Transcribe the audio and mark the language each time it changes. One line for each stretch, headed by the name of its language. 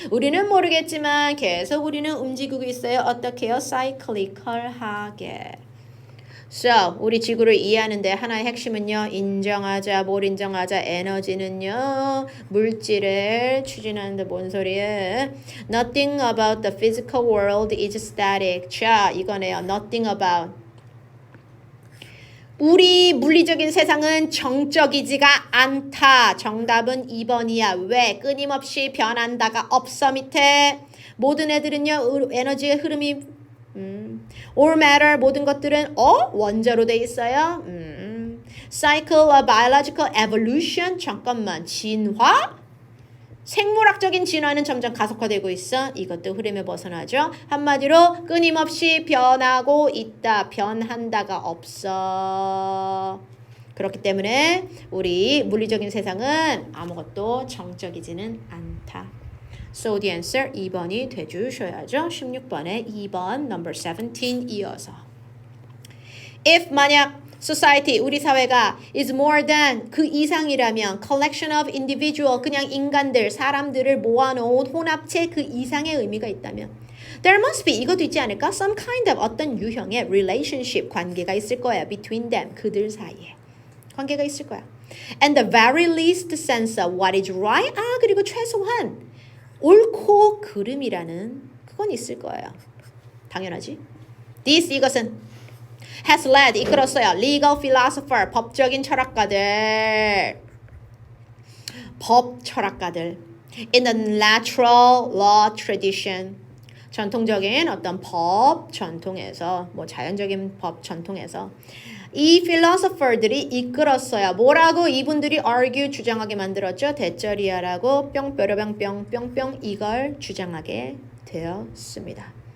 Korean: 우리는 모르겠지만 계속 우리는 움직이고 있어요. 어떻게요? cyclical하게. So, 우리 지구를 이해하는데 하나의 핵심은요. 인정하자, 뭘 인정하자. 에너지는요. 물질을 추진하는데 뭔 소리예요?
English: Nothing about the physical world is static.
Korean: 자, 이거네요.
English: Nothing about.
Korean: 우리 물리적인 세상은 정적이지가 않다. 정답은 2번이야. 왜? 끊임없이 변한다가 없어. 밑에 모든 애들은요. 에너지의 흐름이
English: all matter,
Korean: 모든 것들은 원자로 돼 있어요.
English: cycle of biological evolution.
Korean: 잠깐만. 진화? 생물학적인 진화는 점점 가속화되고 있어. 이것도 흐름에 벗어나죠. 한마디로 끊임없이 변하고 있다. 변한다가 없어. 그렇기 때문에 우리 물리적인 세상은 아무것도 정적이지는 않다.
English: So the answer
Korean: 2번이 돼주셔야죠. 16번에 2번
English: number 17
Korean: 이어서.
English: If
Korean: 만약 society, 우리 사회가
English: is more than,
Korean: 그 이상이라면
English: collection of individual,
Korean: 그냥 인간들, 사람들을 모아놓은 혼합체 그 이상의 의미가 있다면
English: there must be,
Korean: 이것도 있지 않을까?
English: some kind of,
Korean: 어떤 유형의 relationship, 관계가 있을 거야.
English: between them,
Korean: 그들 사이에 관계가 있을 거야.
English: And the very least sense of what is right,
Korean: 그리고 최소한 옳고 그름이라는 그건 있을 거예요. 당연하지.
English: This,
Korean: 이것은
English: has led,
Korean: 이끌었어요.
English: legal philosopher,
Korean: 법적인 철학가들. 법 철학가들.
English: In the natural law tradition.
Korean: 전통적인 어떤 법 전통에서 뭐 자연적인 법 전통에서 이 philosopher들이 이끌었어요. 뭐라고 이분들이 argue 주장하게 만들었죠? 대절이야라고 뿅 이걸 주장하게 되었습니다.